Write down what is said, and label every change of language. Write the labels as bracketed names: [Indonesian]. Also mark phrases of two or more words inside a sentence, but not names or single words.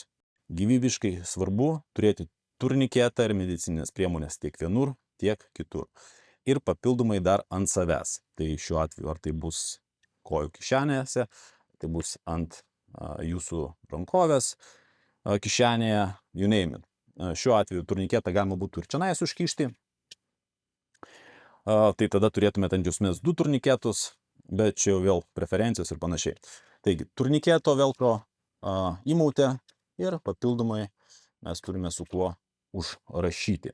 [Lithuanian] Gyvybiškai svarbu turėti turniketą ir medicinines priemonės tiek vienur, tiek kitur. Ir papildomai dar ant savęs. Tai šiuo atveju, ar tai bus kojų kišenėse, tai bus ant jūsų rankovės kišenėje, [English] you name it. [Lithuanian] Šiuo atveju turniketą galima būtų ir čionais užkišti. Tai tada turėtumėte ant juosmens 2 turniketus, bet čia jau vėl preferencijos ir panašiai. Taigi, turniketo velcro įmautė ir papildomai mes turime su kuo užrašyti.